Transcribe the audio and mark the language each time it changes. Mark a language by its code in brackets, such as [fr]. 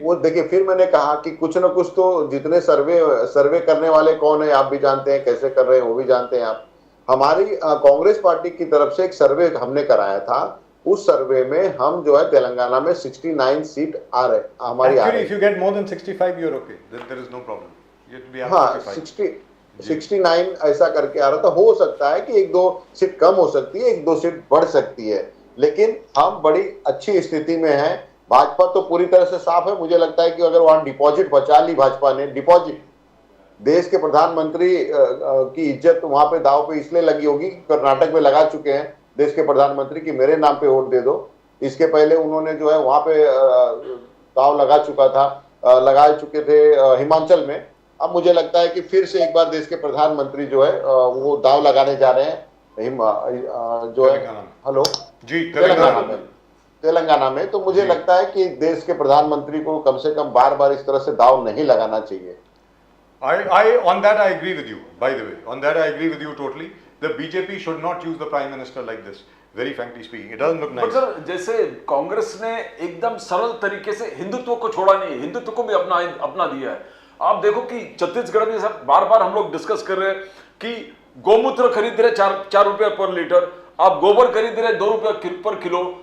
[hi] वो देखिए, फिर मैंने कहा कि कुछ ना कुछ तो, जितने सर्वे करने वाले कौन है आप भी जानते हैं, कैसे कर रहे हैं वो भी जानते हैं आप। हमारी कांग्रेस पार्टी की तरफ से एक सर्वे हमने कराया था। उस सर्वे में हम जो है तेलंगाना में 69 सीट आ रहे हमारी आ रही है। [en] If you get more than 65 you're okay, then there is no problem. [hi] हाँ, 69 ऐसा करके आ रहा था। हो सकता है कि 1-2 सीट कम हो सकती है, 1-2 सीट बढ़ सकती है, लेकिन हम बड़ी अच्छी स्थिति में हैं। भाजपा तो पूरी तरह से साफ है। मुझे लगता है कि अगर वहां डिपॉजिट बचा ली भाजपा ने, डिपॉजिट, देश के प्रधानमंत्री की इज्जत वहां पे दाव पे इसलिए लगी होगी कि कर्नाटक में लगा चुके हैं देश के प्रधानमंत्री की मेरे नाम पे वोट दे दो। इसके पहले उन्होंने जो है वहां पे दाव लगा चुके थे हिमाचल में। अब मुझे लगता है कि फिर से एक बार देश के प्रधानमंत्री जो है वो दाव लगाने जा रहे हैं जो है हेलो जी तेलंगाना में। तो मुझे लगता है कि देश के प्रधानमंत्री को कम से कम बार इस तरह से दाव नहीं लगाना चाहिए। [en] On that I agree with you. By the way, on that I agree with you totally. The BJP should not use the Prime Minister like this. Very frankly speaking, it doesn't look nice. [hi] Sir, जैसे कांग्रेस ने एकदम सरल तरीके से हिंदुत्व को छोड़ा नहीं है, हिंदुत्व को भी अपना दिया है। आप देखो कि छत्तीसगढ़ में सब बार हम लोग डिस्कस कर रहे हैं कि गोमूत्र खरीद रहे 4 रुपए पर लीटर, आप गोबर खरीद रहे 2 रुपए पर किलो।